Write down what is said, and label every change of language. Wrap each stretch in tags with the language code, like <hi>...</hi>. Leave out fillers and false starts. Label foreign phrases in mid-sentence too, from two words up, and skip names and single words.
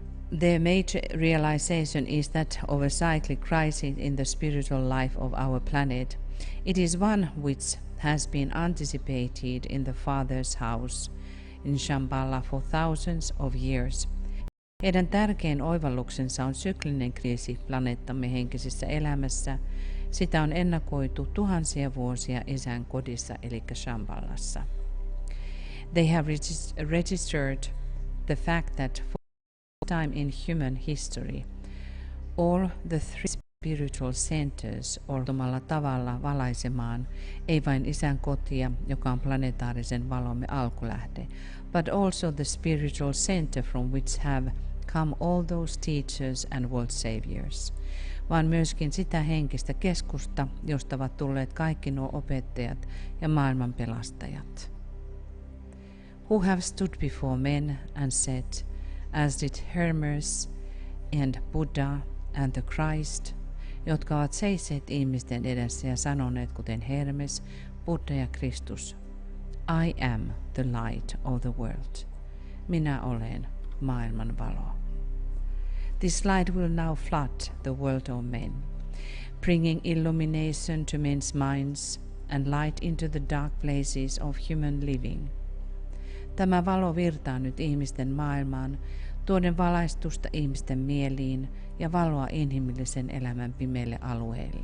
<en>The major realization is that of a cyclic crisis in the spiritual life of our planet. It is one which has been anticipated in the Father's house in Shambhala for thousands of years.</en> <fi>Heidän tärkein oivalluksensa on syklinen kriisi planeettamme henkisessä elämässä. Sitä on ennakoitu tuhansia vuosia Isän kodissa eli Shambhalassa.</fi> <en>They have registered the fact that for time in human history, all the three spiritual centers</en> <fi>ortumalla tavalla valaisemaan ei vain Isän kotia, joka on planetaarisen valomme alkulähde,</fi> <en>but also the spiritual center from which have come all those teachers and world saviors,</en> <fi>vaan myöskin sitä henkistä keskusta, josta ovat tulleet kaikki nuo opettajat ja maailman pelastajat.</fi> <en>Who have stood before men and said, as did Hermes and Buddha and the Christ,</en> <fi>jotka ovat seisseet ihmisten edessä ja sanoneet kuten Hermes, Buddha ja Kristus,</fi> <en>I am the light of the world.</en> <fi>Minä olen maailman valo.</fi> <en>This light will now flood the world of men, bringing illumination to men's minds and light into the dark places of human living.</en> <fi>Tämä valo virtaa nyt ihmisten maailmaan, tuoden valaistusta ihmisten mieliin ja valoa inhimillisen elämän pimeille alueille.</fi>